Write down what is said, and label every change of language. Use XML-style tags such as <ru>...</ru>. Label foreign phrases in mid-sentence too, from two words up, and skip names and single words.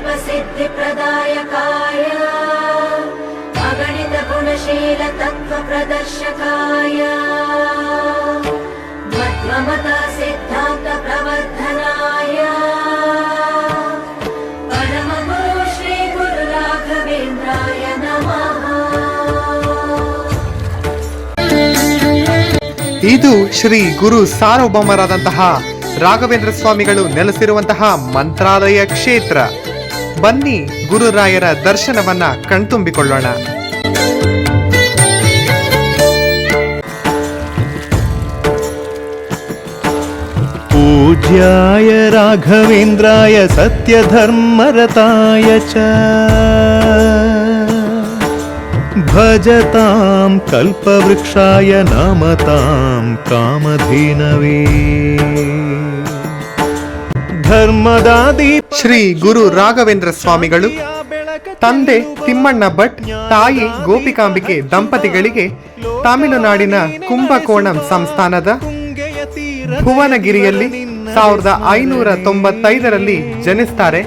<sa>सिद्धिप्रदायकाय अगणित गुणशील तत्व प्रदर्शकाय मत्वमता सिद्धान्त प्रवर्धनाय परमगुरु श्री गुरु राघवेन्द्राय नमः।</sa> <kn>ಇದು ಶ್ರೀ ಗುರು ಸಾರ್ವಭೌಮರಾದಂತಹ ರಾಘವೇಂದ್ರ ಸ್ವಾಮಿಗಳು ನೆಲೆಸಿರುವಂತಹ ಮಂತ್ರಾಲಯ ಕ್ಷೇತ್ರ. ಬನ್ನಿ ಗುರುರಾಯರ ದರ್ಶನವನ್ನ ಕಣ್ತುಂಬಿಕೊಳ್ಳೋಣ.</kn> <sa>पूज्याय राघवेन्द्राय सत्यधर्मरताय च भजतां कल्पवृक्षाय नमतां कामधेनवे ಧರ್ಮದಾದಿ.</sa> <kn>ಶ್ರೀ ಗುರು ರಾಘವೇಂದ್ರ ಸ್ವಾಮಿಗಳು ತಂದೆ ತಿಮ್ಮಣ್ಣ ಭಟ್, ತಾಯಿ ಗೋಪಿಕಾಂಬಿಕೆ ದಂಪತಿಗಳಿಗೆ ತಮಿಳುನಾಡಿನ ಕುಂಭಕೋಣಂ ಸಂಸ್ಥಾನದ ಭುವನಗಿರಿಯಲ್ಲಿ 1595ರಲ್ಲಿ ಜನಿಸ್ತಾರೆ.</kn>